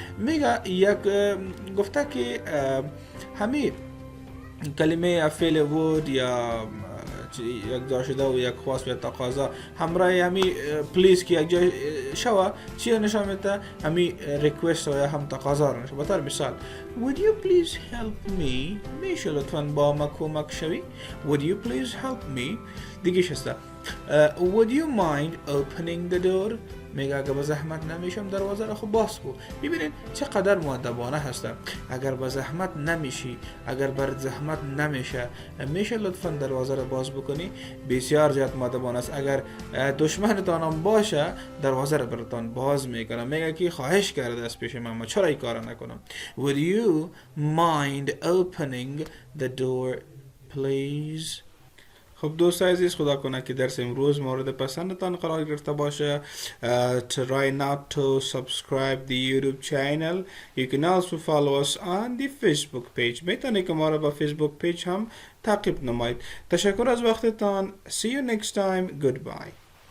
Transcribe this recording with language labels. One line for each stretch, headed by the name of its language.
Persian: میگه یک گفته که همین کلمه فعل would یا یک داشته و یک خواست و تقاضا همراه همی پلیز که یک جای شوه چی نشان میده؟ همی ریکوست و یا هم تقاضا را نشان.
English: بطور مثال would you please help me؟
Persian: میشه لطفاً با ما کمک شوی؟
English: would you please help me؟
Persian: دیگه شسته
English: would you mind opening the door؟
Persian: میگه اگر به زحمت نمیشم دروازه رو خب باز کو. ببینید چقدر مؤدبانه هستم. اگر به زحمت نمیشی، اگر بر زحمت نمیشه، میشه لطفا دروازه رو باز بکنی. بسیار زیاد مؤدبانه است. اگر دشمنتان هم باشه دروازه رو براتان باز میکنم. میگه که خواهش کرده از پیش من چرا این کار نکنم.
English: Would you mind opening the door please.
Persian: خب دوست عزیز، خدا کنه که درس امروز مورد پسندتان قرار گرفته باشه.
English: Try not to subscribe the YouTube channel. You can also follow us on the Facebook page.
Persian: میتونید که ما را با فیسبوک پیج هم تعقیب نمایید. تشکر از وقتتان.
English: See you next time. Goodbye.